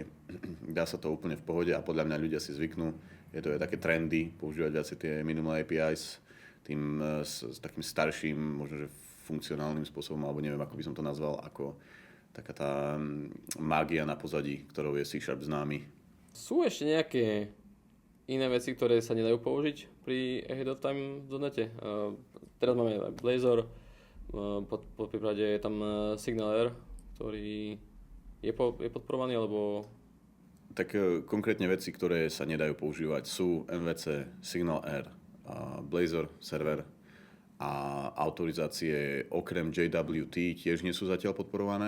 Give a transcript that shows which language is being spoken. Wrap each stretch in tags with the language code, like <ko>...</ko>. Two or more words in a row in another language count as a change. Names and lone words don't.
<sk>Dá sa to úplne v pohode a podľa mňa ľudia si zvyknú. Je to aj také trendy, používať viac tie</sk> <en>minimal APIs,</en> <sk>tým s takým starším, možno že funkcionálnym spôsobom, alebo neviem, ako by som to nazval, ako taká tá mágia na pozadí, ktorou je C# známy. Sú ešte nejaké iné veci, ktoré sa nedajú použiť pri</sk> <en>ahead of time</en> <sk>v .NETe? Teraz máme aj Blazor, po prípade je tam SignalR, ktorý je podporovaný, alebo... Tak konkrétne veci, ktoré sa nedajú používať, sú MVC, SignalR, Blazor server a autorizácie okrem JWT tiež nie sú zatiaľ podporované.</sk>